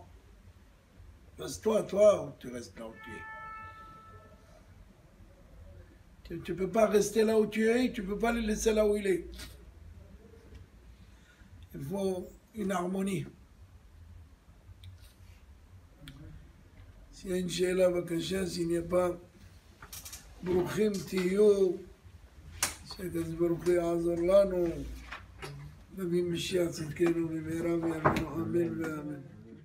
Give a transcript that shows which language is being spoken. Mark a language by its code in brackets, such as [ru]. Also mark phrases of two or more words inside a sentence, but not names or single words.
[fr] Reste-toi, ou tu restes là où tu es. Tu ne peux pas rester là où tu es, tu ne peux pas le laisser là où il est. Il faut une harmonie. S'il y a une [he] שאלה, בבקשה, [fr] s'il n'y a pas, [he] ברוכים תהיו, שהקדוש ברוך הוא יעזור לנו, נביא משיח צדקנו במהרה בימינו, אמן ואמן.